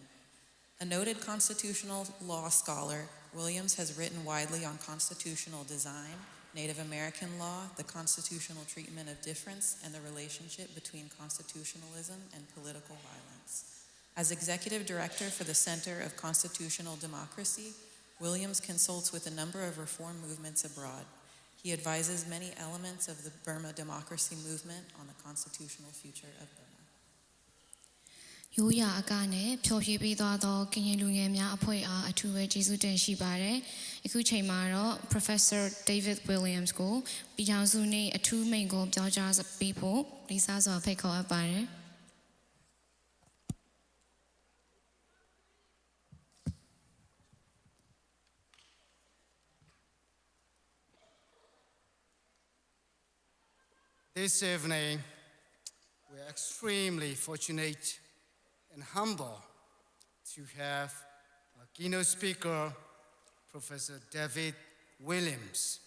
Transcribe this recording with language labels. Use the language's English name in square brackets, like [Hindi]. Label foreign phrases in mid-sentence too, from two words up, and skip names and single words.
[English] A noted constitutional law scholar, Williams has written widely on constitutional design, Native American law, the constitutional treatment of difference, and the relationship between constitutionalism and political violence. As executive director for the Center of Constitutional Democracy, Williams consults with a number of reform movements abroad. He advises many elements of the Burma democracy movement on the constitutional future of Burma. [Burmese] ရိုးရာအကနဲ့ဖျော်ဖြေပေးသွားသောကရင်လူငယ်များအဖွဲ့အားအထူးပဲကျေးဇူးတင်ရှိပါတယ်။အခုချိန်မှာတော့ Professor David Williams ကိုပြည်ထောင်စုနေ့အထူးမိန့်ခွန်းပြောကြားပေးဖို့လေးစားစွာဖိတ်ခေါ်အပ်ပါတယ်။ [English] This evening, we are extremely fortunate and humble to have our keynote speaker, Professor David Williams.